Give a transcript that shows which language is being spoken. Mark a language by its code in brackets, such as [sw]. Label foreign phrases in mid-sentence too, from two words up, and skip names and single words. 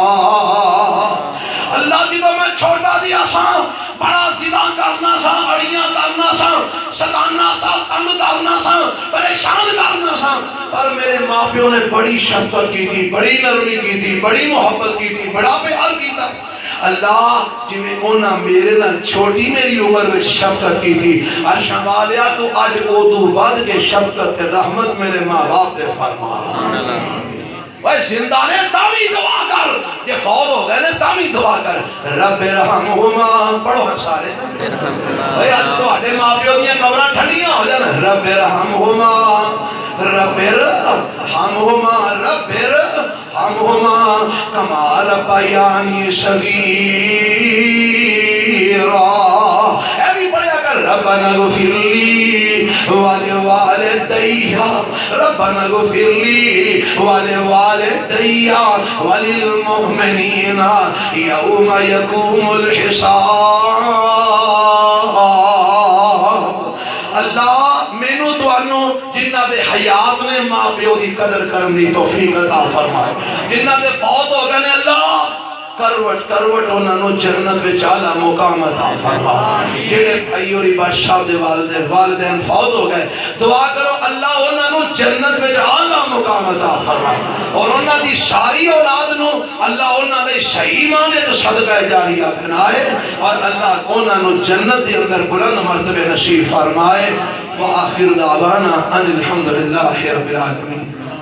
[pa] اللہ جی میں چھوٹا دیا سا، بڑا زدہ کرنا سا، اڑیاں کرنا سا، ستانا سا، تنگ کرنا سا، پریشان کرنا سا، پر میرے ماں پیوں نے بڑی شفقت کی تھی، بڑی نرمی کی تھی، بڑی محبت کی تھی، بڑا پیار کی تھا۔ اللہ جویں انہاں میرے نال چھوٹی میری عمر وچ شفقت کی تھی، عرشاں والیا تو اج اودوں ود کے شفقت تے رحمت میرے ماں باپ تے فرما۔ وہ زندہ نے تاوی دعا کر، یہ فوت ہو گئے نے تاوی دعا کر، [ar] رب ارحمہما، [pa] پڑھو ہم سارے، بھئی آج تو آٹے ماں پیو دیاں قبراں ٹھنڈیاں ہو جانا، [ar] رب ارحمہما رب ارحمہما رب ارحمہما کما ربیانی صغیرا۔ [pa] اے بھی پڑھیا کر، [ar] ربنا اغفر لی ولوالدی، ربنا اغفر لی ولوالدی وللمؤمنین یوم یقوم الحساب۔ [pa] اللہ مینوں توانوں جنہ دے حیات نے ماں پیو دی قدر کرن دی توفیق عطا فرمائے، جنہ دے فوت ہو گئے نے اللہ کروٹ کروٹ انہاں نو جنت وچ اعلی مقام عطا فرما جڑے بھائی اور بادشاہ دے والدین فوت ہو گئے دعا کرو اللہ انہاں نو جنت وچ اعلی مقام عطا فرما اور انہاں دی ساری اولاد نو اللہ انہاں دے صحیح معنی تے صدقہ جاریہ بنائے اور اللہ انہاں نو جنت دے اندر بلند مرتبے نصیب فرمائے [ar] وآخر دعوانا ان الحمدللہ رب العالمین